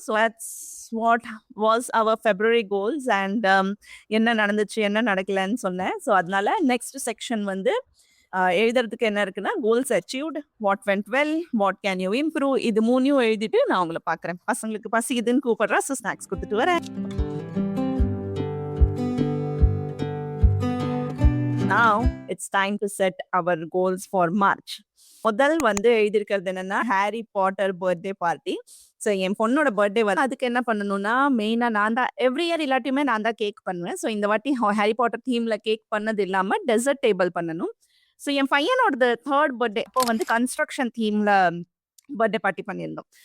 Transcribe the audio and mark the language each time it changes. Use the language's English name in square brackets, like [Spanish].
[English] so that's what was our February goals and [Tamil] என்ன நடந்துச்சு என்ன நடக்கலன்னு சொன்னேன். ஸோ அதனால நெக்ஸ்ட் செக்ஷன் வந்து எழுதுறதுக்கு என்ன இருக்குன்னா goals achieved, [English] what went well, what can you improve, [Tamil] இது 3யும் எழுதிட்டு நான் உங்களை பார்க்குறேன். பசங்களுக்கு பசிக்குதுன்னு கூப்பிடுறா, ஸோ ஸ்நாக்ஸ் கொடுத்துட்டு வரேன். [English] Now it's time to set our goals for March. [Tamil] முதல் வந்து எழுதியிருக்கிறது என்னன்னா Harry Potter birthday party. So என் பொண்ணோட பர்த்டே வந்து அதுக்கு என்ன பண்ணணும்னா மெயினா நான் தான் எவ்ரி இயர் எல்லாத்தையுமே நான் தான் கேக் பண்ணுவேன். ஸோ இந்த வாட்டி ஹாரி பாட்டர் தீம்ல கேக் பண்ணது இல்லாம டெசர்ட் டேபிள் பண்ணணும். ஸோ என் பையனோட 3rd பர்த்டே அப்போ வந்து கன்ஸ்ட்ரக்ஷன் தீம்ல பர்த்டே பார்ட்டி பண்ணியிருந்தோம்.